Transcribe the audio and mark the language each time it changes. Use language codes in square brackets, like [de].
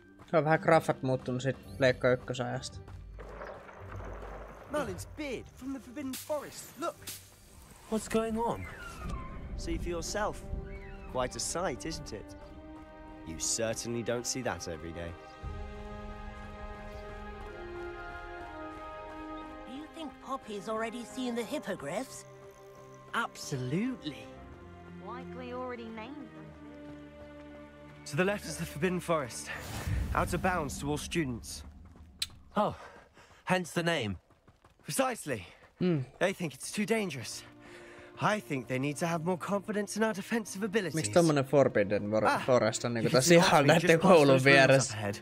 [fi] Se on vähän graffat muuttunut sit Pleikka ykkösajasta. [en] Merlin's beard from the Forbidden Forest. Look! What's going on? See for yourself. Quite a sight, isn't it? You certainly don't see that every day. Do you think Poppy's already seen the hippogriffs? Absolutely. Likely already named them. To the left is the Forbidden Forest. Out of bounds to all students. Oh, hence the name. Precisely. They think it's too dangerous. I think they need to have more confidence in our defensive abilities. [fi] Miksi tommonen Forbidden Forest on niinku tässä ihan näiden koulun vieressä?